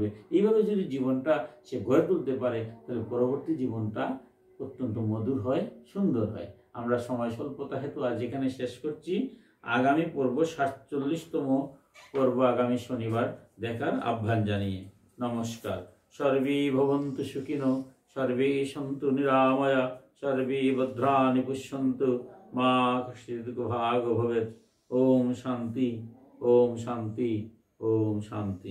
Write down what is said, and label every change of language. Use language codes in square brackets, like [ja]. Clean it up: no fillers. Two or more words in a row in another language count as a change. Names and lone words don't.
[bn] এইভাবে যদি জীবনটা সে গড়ে তুলতে পারে, তাহলে পরবর্তী জীবনটা অত্যন্ত মধুর হয়, সুন্দর হয়। আমরা সময় স্বল্পতা হেতু আজ এখানে শেষ করছি। আগামী পর্ব 47তম পর্ব আগামী শনিবার দেখার আহ্বান জানিয়ে নমস্কার। [sa] सर्वे भवन्तु सुखिनो, सर्वे सन्तु निरामया, सर्वे भद्राणि पश्यन्तु, मा कश्चित् दुःखभाग् भवेत्। ओम शान्ति, ओम शान्ति, ओम शान्ति।